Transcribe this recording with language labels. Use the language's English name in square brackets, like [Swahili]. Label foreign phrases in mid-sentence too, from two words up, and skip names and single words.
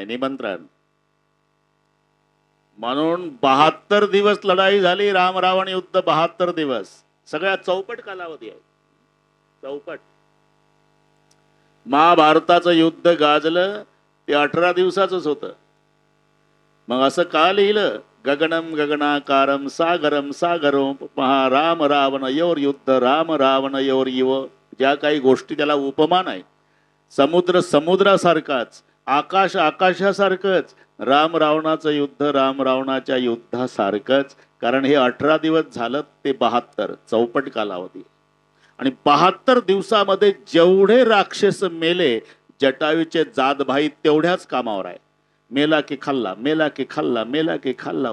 [Marathi] निमंत्रण. म्हणून 72 दिवस लढाई झाली. राम रावण युद्ध 72 दिवस. सगळ्या चौपट कालावधी आहे. चौपट. महाभारताचं युद्ध गाजलं ते 18 दिवसाचंच होतं. मग असं का लिहिलं? [Sanskrit] गगनम गगनाकारम सागरम सागरो महा राम रावण योर युद्ध. राम रावण योर युव. [Marathi] ज्या काही गोष्टी त्याला उपमान आहे. समुद्र समुद्रासारखाच, आकाश आकाशासारखंच, राम रावणाचं युद्ध राम रावणाच्या युद्धासारखंच. कारण हे 18 दिवस झालं ते 72 चौपट कालावधी. आणि 72 दिवसामध्ये जेवढे राक्षस मेले, जटायूचे जातभाई तेवढ्याच कामावर आहे. मेला की खाल्ला, मेला की खाल्ला, मेला की खाल्ला.